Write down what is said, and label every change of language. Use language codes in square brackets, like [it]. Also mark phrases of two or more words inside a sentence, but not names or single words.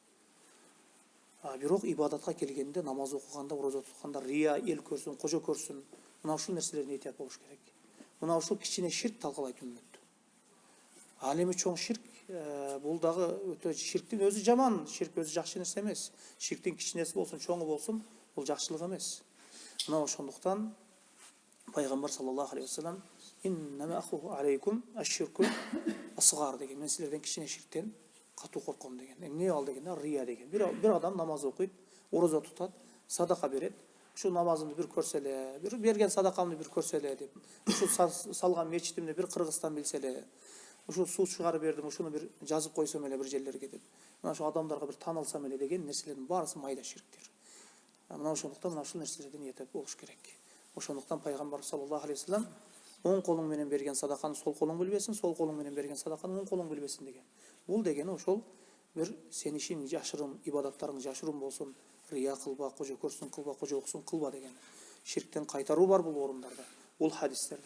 [ky] Бирок ибадатка келгенде, намаз окуганда, орозо тутканда рия, эл көрсүн, кожо көрсүн, мына ушул нерселерден этият болуш керек. Мына ушул кичине ширк талкалайт үммөттү. Ал эми чоң ширк бул дагы өтө ширктин өзү жаман, ширк өзү жакшы нерсе эмес. Ширктин кичинеси болсун, чоңу болсун, бул жакшылык эмес. Мына ошондуктан пайгамбар [ar] صلى الله عليه وسلم إنما أخاف عليكم الشرك الأصغر [ky] деген, мен силерден кичине ширктен катуу корком деген. Эмне ал дегенде рия деген. Бир адам намаз окуйт, орозо тутат, садака берет. Ушул намазымды бир көрсө эле, бир берген садакамды бир көрсө эле деп. Ушул салган мечитимди бир Кыргызстан билсе эле. Ушул суу чыгарып бердим, ушуну бир жазып койсом эле бир жерлерге деп. Мына ошол адамдарга бир таанылсам эле деген нерселердин баарысы майда ширктер. Мына ошондуктан мына ушул нерселерден этият болуш керек. Ошондуктан пайгамбар [ar] صلى الله عليه وسلم [ky] оң колуң менен берген садаканы сол колуң билбесин, сол колуң менен берген садаканы оң колуң билбесин деген. Бул дегени ошол бир сен ишин жашырын, ибадаттарың жашырын болсун, рия кылба, кожо көрсүн кылба, кожо окусун кылба деген ширктен кайтаруу бар бул орундарда, бул хадистерде.